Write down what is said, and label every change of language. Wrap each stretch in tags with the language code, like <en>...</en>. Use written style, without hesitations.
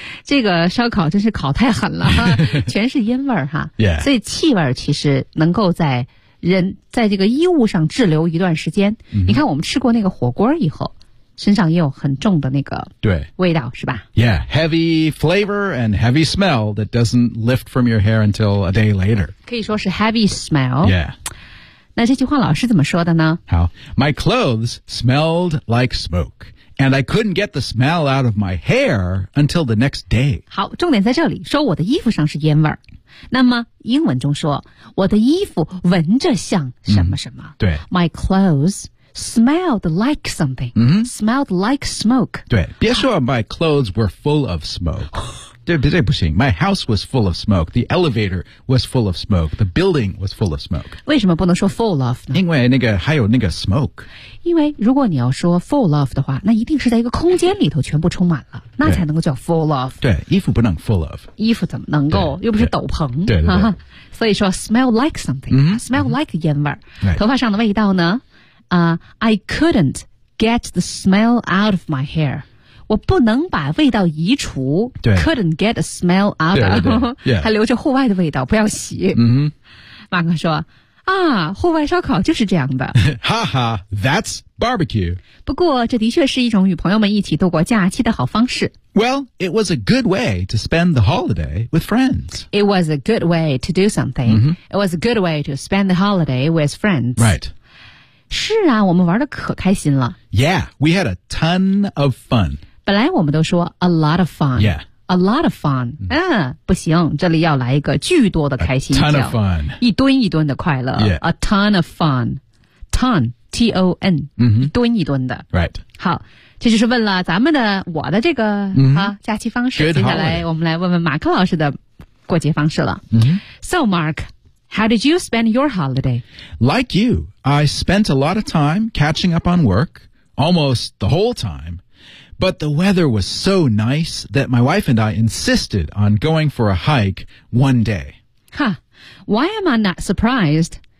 <zh>这个烧烤真是烤太狠了全是烟味儿哈、</zh> <en>yeah.</en> <zh>所以气味其实能够在人在这个衣物上滞留一段时间、你看我们吃过那个火锅以后身上也有很重的那个味道对是吧</zh> <en>Yeah, heavy flavor and heavy smell that doesn't lift from your hair until a day later</en> <zh>可以说是 heavy smell</zh> <en>Yeah</en> <zh>那这句话老师怎么说的呢</zh> <en>好 My clothes smelled like smoke And I couldn't get the smell out of my hair until the next day</en> <zh>好重点在这里说我的衣服上是烟味那么英文中说我的衣服闻着像什么什么、对</zh> <en>My clothes smelled like something,、 mm-hmm. smelled like smoke. 对别说 my clothes were full of smoke. 对不行 my house was full of smoke. The elevator was full of smoke. The building was full of smoke.</en> <zh>为什么不能说 full of 呢因为那个还有那个 smoke. 因为如果你要说 full of 的话那一定是在一个空间里头全部充满了那才能够叫 full of. 对衣服不能 full of. 衣服怎么能够又不是斗篷。对对对。</zh> <en>所以说 smell like something,、 mm-hmm. smell like 烟味、 right. 头发上的味道呢 I couldn't get the smell out of my hair. 我不能把味道移除 Couldn't get the smell out of</en> <zh>对对对、 yeah. 还留着户外的味道不要洗、 mm-hmm. 马克说啊，户外烧烤就是这样的</zh> <en>哈哈That's barbecue</en> <zh>不过这的确是一种与朋友们一起度过假期的好方式</zh> <en>Well, it was a good way to spend the holiday with friends It was a good way to do something、 mm-hmm. It was a good way to spend the holiday with friends Right</en> <zh>是啊我们玩得可开心了</zh> <en>Yeah, we had a ton of fun</en> <zh>本来我们都说 a lot of fun</zh> <en>Yeah A lot of fun、mm-hmm.</en> <zh>不行这里要来一个巨多的开心</zh> <en>A ton of fun</en> <zh>一吨一吨的快乐、</zh> <en>yeah. A ton of fun Ton, T-O-N、 mm-hmm.</en> <zh>一吨一吨的</zh> <en>Right</en> <zh>好这就是问了咱们的我的这个、 mm-hmm. 啊、假期方式、</zh> <en>Good、</en> <zh>接下来、</zh> <en>holiday.</en> <zh>我们来问问马克老师的过节方式了、 mm-hmm.</zh> <en>So MarkHow did you spend your holiday? Like you, I spent a lot of time catching up on work, almost the whole time. But the weather was so nice that my wife and I insisted on going for a hike one day. Huh, why am I not surprised?</en>